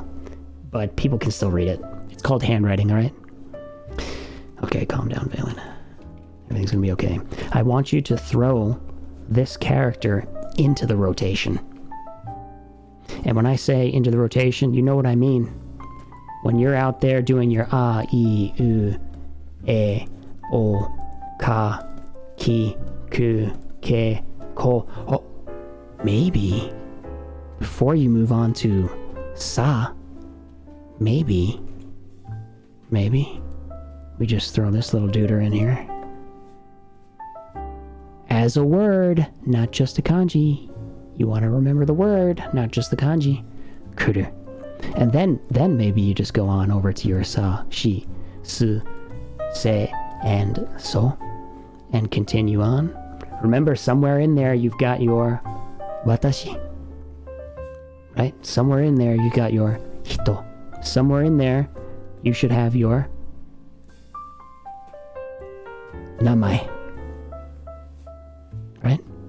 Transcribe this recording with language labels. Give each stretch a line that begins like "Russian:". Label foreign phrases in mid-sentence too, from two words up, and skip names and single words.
English: But people can still read it. It's called handwriting, alright? Okay, calm down, Valen. Everything's gonna be okay. I want you to throw this character into the rotation. And when I say into the rotation, you know what I mean. When you're out there doing your
Japanese: あ、い、う、え、お、か、き、く、け、こ.
English: Oh, maybe before you move on to sa, maybe we just throw this little duder in here as a word, not just a kanji. You want to remember the word, not just the kanji. Kuru. And then maybe you just go on over to your
Japanese: さ、し、す,
English: se, and so, and continue on. Remember, somewhere in there you've got your watashi, right? Somewhere in there you got your hito. Somewhere in there you should have your namae, right?